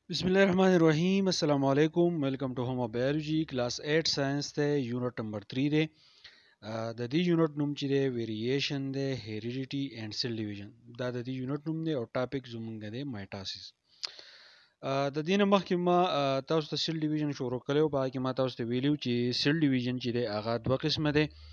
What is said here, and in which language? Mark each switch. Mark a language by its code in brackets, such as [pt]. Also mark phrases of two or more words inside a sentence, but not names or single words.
[ar] بسم الله الرحمن الرحيم السلام عليكم [en] welcome to home biology class 8 science [ps] ته یونټ نمبر 3 دی د دې یونټ نوم چې دی ویریشن دی [en] heredity and cell division [ps] دا د دې یونټ نوم دی او ټاپک زمونږ دی مایټاسیس د دې نه مخکې ما تاسو ته [en] cell division [ps] شروع کړو په کې ما تاسو ته ویلو چې [en] cell division [ps] چې دی هغه دوه قسمه دی